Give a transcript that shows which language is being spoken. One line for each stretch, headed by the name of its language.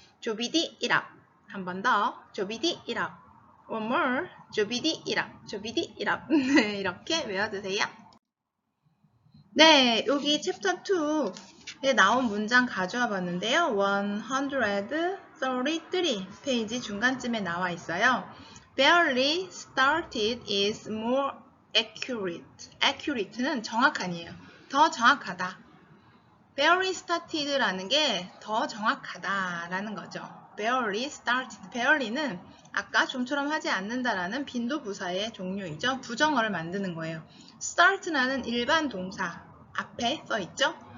Korean: 조비디 이랍 한 번 더 조비디 이랍
English: one more
Korean: 조비디 이랍 조비디 이랍 네, 이렇게 외워두세요. 네, 여기 챕터 2에 나온 문장 가져와 봤는데요. 133 페이지 중간쯤에 나와 있어요.
English: Barely started is more accurate.
Korean: accurate는 정확한이에요. 더 정확하다. barely started라는 게 더 정확하다라는 거죠. barely started. barely는 아까 좀처럼 하지 않는다라는 빈도부사의 종류이죠. 부정어를 만드는 거예요. start라는 일반 동사 앞에 써있죠.